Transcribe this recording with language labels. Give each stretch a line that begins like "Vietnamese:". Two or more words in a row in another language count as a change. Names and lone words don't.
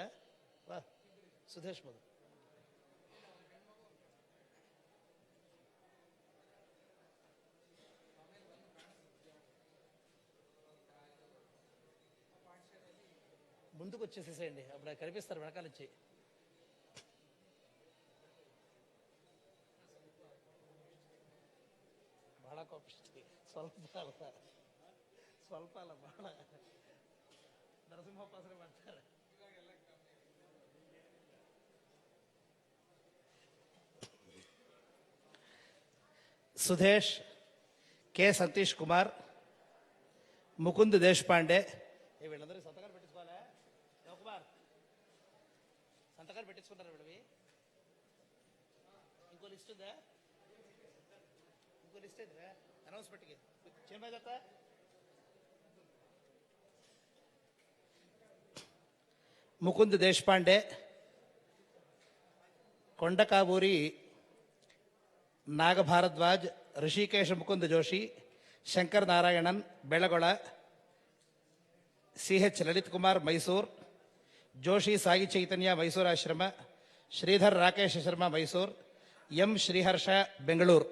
Telugu: వా సుధేష్ మొదలు. ముందుకు వచ్చేసేసేయండి, అప్పుడు కనిపిస్తారు వెనకాల నుంచి.
Kannada: ಬಹಳ ಕೋಪಿಸ್ತೀವಿ, ಸ್ವಲ್ಪ ಅಲ್ಲ ಬಹಳ. ನರಸಿಂಹೋಪಾಸನೆ ಮಾಡ್ತಾರೆ.
Telugu: సుధేష్, కె సతీష్ కుమార్, ముకుంద్ దేశపాండే. వీళ్ళందరూ సంతకాలు పెట్టించుకోవాలా? కుమార్ సంతకాలు పెట్టించుకుంటారా వీళ్ళవి? ఇంకో లిస్ట్ ఉందా? ఇంకో లిస్ట్ ఏంద్రా? అనౌన్స్మెంట్కి చేత ముకుంద్ దేశపాండే, కొండకాబూరి ನಾಗಭಾರದ್ವಾಜ್, ಋಷಿಕೇಶ ಮುಕುಂದ್ ಜೋಶಿ, ಶಂಕರ್ ನಾರಾಯಣನ್ ಬೆಳಗೊಳ, ಸಿ.ಎಚ್. ಲಲಿತ್ ಕುಮಾರ್ ಮೈಸೂರು, ಜೋಶಿ ಸಾಯಿ ಚೈತನ್ಯ ಮೈಸೂರು ಆಶ್ರಮ, ಶ್ರೀಧರ್ ರಾಕೇಶ್ ಶರ್ಮಾ ಮೈಸೂರು, ಎಂ ಶ್ರೀಹರ್ಷ ಬೆಂಗಳೂರು.